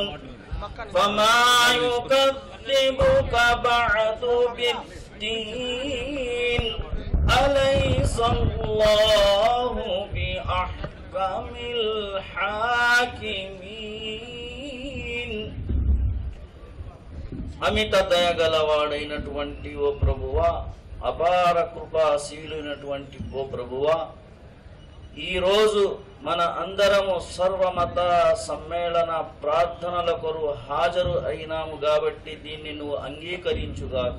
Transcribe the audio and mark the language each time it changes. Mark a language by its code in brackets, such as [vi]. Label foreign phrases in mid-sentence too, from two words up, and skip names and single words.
[ar] فما يكذبك بعد بالدين أليس الله بأحكم الحاكمين. [te] అమిత దయగలవాడైనటువంటి ఓ ప్రభువా, అపార కృపాశీలునటువంటి ఓ ప్రభువా, ఈరోజు మన అందరము సర్వమత సమ్మేళన ప్రార్థనల కొరకు హాజరు అయినాము కాబట్టి దీన్ని నువ్వు అంగీకరించుగాక.